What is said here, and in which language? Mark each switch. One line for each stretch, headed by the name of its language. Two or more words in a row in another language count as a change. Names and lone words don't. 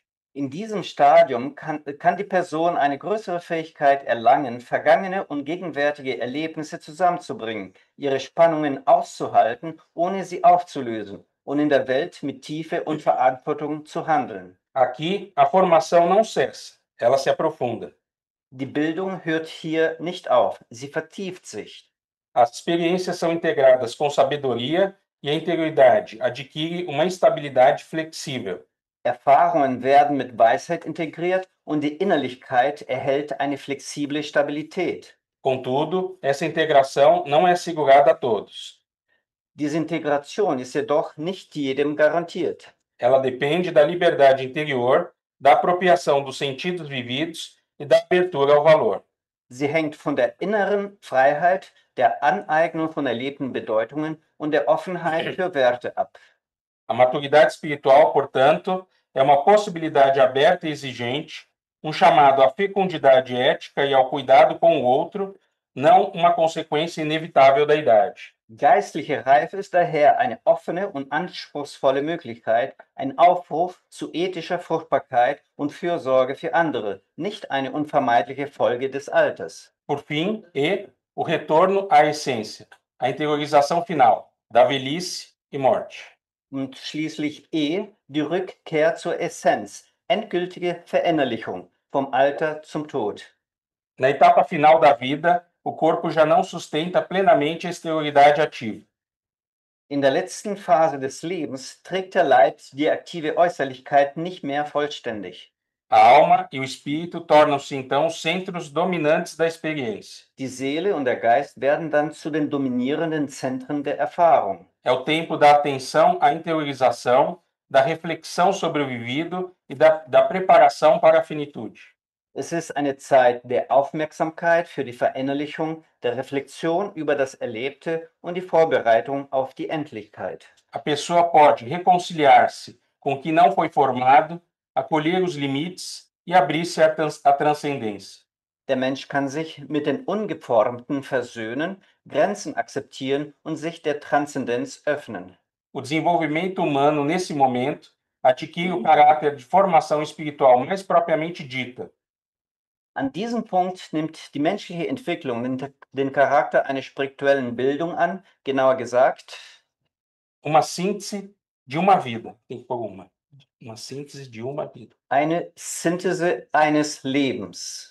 German: In diesem Stadium kann die Person eine größere Fähigkeit erlangen, vergangene und gegenwärtige Erlebnisse zusammenzubringen, ihre Spannungen auszuhalten, ohne sie aufzulösen und in der Welt mit Tiefe und Verantwortung zu handeln.
Portuguese: Aqui, a formação não cessa. ela se aprofunda.
German: Die Bildung hört hier nicht auf, sie vertieft sich.
Portuguese: As experiências são integradas com sabedoria e a interioridade adquire uma estabilidade flexível.
German: Erfahrungen werden mit Weisheit integriert und die Innerlichkeit erhält eine flexible Stabilität.
Portuguese: Contudo, essa integração não é assegurada a todos.
German: Diese Integration ist jedoch nicht jedem garantiert.
Portuguese: Ela depende da liberdade interior, da apropriação dos sentidos vividos e da abertura ao valor.
German: Sie hängt von der inneren Freiheit, der Aneignung von erlebten Bedeutungen und der Offenheit für Werte ab.
Portuguese: A maturidade espiritual, portanto, é uma possibilidade aberta e exigente, um chamado à fecundidade ética e ao cuidado com o outro, não uma consequência inevitável da idade.
German: Geistliche Reife ist daher eine offene und anspruchsvolle Möglichkeit, ein Aufruf zu ethischer Fruchtbarkeit und Fürsorge für andere, nicht eine unvermeidliche Folge des Alters.
Portuguese: Por fim, o retorno à essência, a interiorização final da velhice e morte.
German: Und schließlich die Rückkehr zur Essenz, endgültige Verinnerlichung vom Alter zum Tod.
Portuguese: Na etapa final da vida, o corpo já não sustenta plenamente a exterioridade ativa.
German: In der letzten Phase des Lebens trägt der Leib die aktive Äußerlichkeit nicht mehr vollständig.
Portuguese: A alma e o espírito tornam-se então os centros dominantes da experiência.
German: Die Seele und der Geist werden dann zu den dominierenden Zentren der Erfahrung.
Portuguese: É o tempo da atenção à interiorização, da reflexão sobre o vivido e da preparação para a finitude.
German: Es ist eine Zeit der Aufmerksamkeit für die Verinnerlichung, der Reflexion über das Erlebte und die Vorbereitung auf die Endlichkeit.
Portuguese: A pessoa pode reconciliar-se com o que não foi formado, acolher os limites e abrir-se à transcendência.
German: Der Mensch kann sich mit den Ungeformten versöhnen, Grenzen akzeptieren und sich der Transzendenz öffnen.
Portuguese: O desenvolvimento humano, nesse momento, adquire o caráter de formação espiritual mais propriamente dita.
German: An diesem Punkt nimmt die menschliche Entwicklung den Charakter einer spirituellen Bildung an, genauer gesagt,
Portuguese: Uma síntese de uma vida. Tem que pôr uma. Uma síntese de uma vida.
German: eine Synthese eines Lebens.